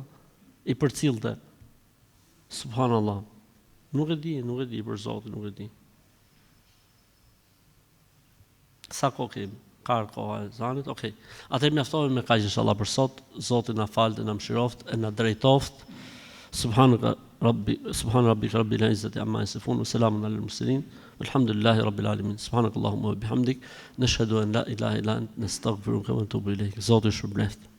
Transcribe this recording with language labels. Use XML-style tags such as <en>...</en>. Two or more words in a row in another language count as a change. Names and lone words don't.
<sq>I përcillte. Subhanallahu. Nuk e di për Zotin, nuk e di. Sa kohë kemi? Ka koha e zanit, okej. Atë mjaftohemi me kaq inshallah për sot. Zoti na falte, na mëshiroft, e na drejtoft.</sq> <ar>سبحان ربك رب العزة عما يصفون وسلام على المرسلين. والحمد لله رب العالمين سبحانك اللهم وبحمدك نشهد أن لا إله إلا أنت نستغفرك ونتوب إليك.</ar> <sq>Zoti shpërblet.</sq>